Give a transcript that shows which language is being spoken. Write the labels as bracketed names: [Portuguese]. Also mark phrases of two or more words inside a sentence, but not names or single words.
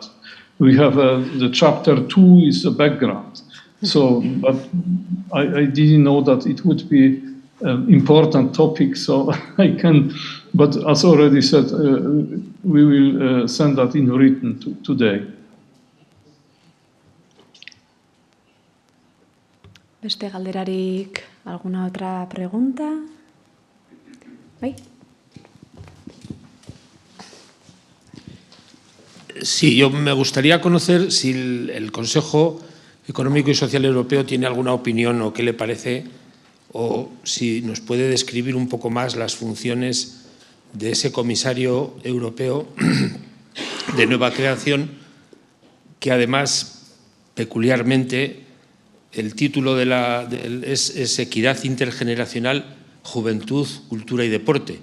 [English] We have the chapter 2 is a background. So, but I didn't know that it would be an important topic, so I can, but as already said, we will send that in written today. [Basque] Beste galderarik, [Spanish] alguna otra pregunta? [Basque] ¿Bai? [Spanish] Sí, yo me gustaría conocer si el Consejo Económico y Social Europeo tiene alguna opinión o qué le parece, o si nos puede describir un poco más las funciones de ese comisario europeo de nueva creación, que además, peculiarmente, el título es Equidad Intergeneracional, Juventud, Cultura y Deporte.